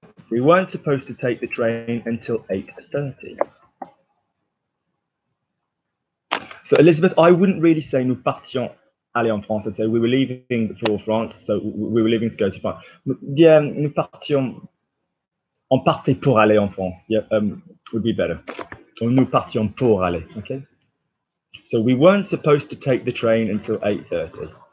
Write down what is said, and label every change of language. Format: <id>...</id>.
<en>We weren't supposed to take the train until 8:30. So, Elizabeth, I wouldn't really say</en> <fr>nous partions aller en France.</fr> <en>I'd say we were leaving for France, so we were leaving to go to France. Yeah,</en> <fr>nous partions. On partait pour aller en France.</fr> <en>Yeah, would be better.</en> <fr>Nous partions pour aller.</fr> <en>Okay. So we weren't supposed to take the train until 8:30.</en>